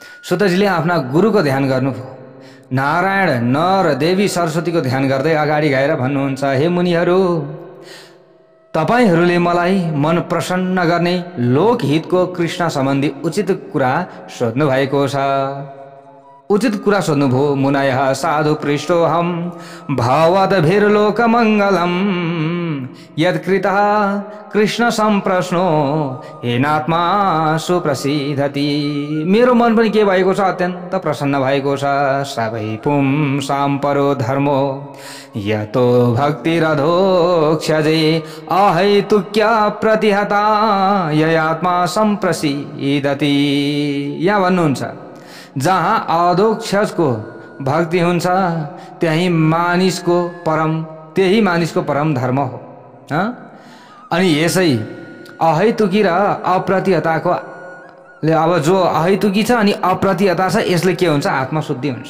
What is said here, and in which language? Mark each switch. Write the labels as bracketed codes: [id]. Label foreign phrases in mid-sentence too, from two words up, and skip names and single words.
[ne] सुतजीले आफ्ना गुरुको ध्यान गर्नुभयो। नारायण नर देवी सरस्वतीको ध्यान गर्दै अगाडि गएर भन्नुहुन्छ, हे मुनिहरू, तपाईहरूले मलाई मन प्रसन्न गर्ने लोकहितको कृष्ण सम्बन्धी उचित कुरा सोध्नु भएको छ। उचित कुरा सोध्नुभयो। [sa] मुनयः साधु पृष्ठोऽहं भवद्भिर्लोकमङ्गलम् यत्कृतः कृष्ण सम्प्रश्नो हेनात्मा सुप्रसिद्धति। [ne] मेरो मन पनि के भएको छ, अत्यन्त प्रसन्न भएको छ। [sa] सबै पुंसां परो धर्मो यतो भक्तिरधोक्षजे अहैतुक्य प्रतिहता ययात्मा सम्प्रसिद्धति। [ne] यहाँ भन्नुहुन्छ, जहाँ अधोक्षजको भक्ति हुन्छ त्यही मानिसको परम धर्म हो। अनि यसै अहैतुकी र अप्रतिहताको अब जो अहैतुकी छ अनि अप्रतिहता छ, यसले के हुन्छ, आत्मशुद्धि हुन्छ।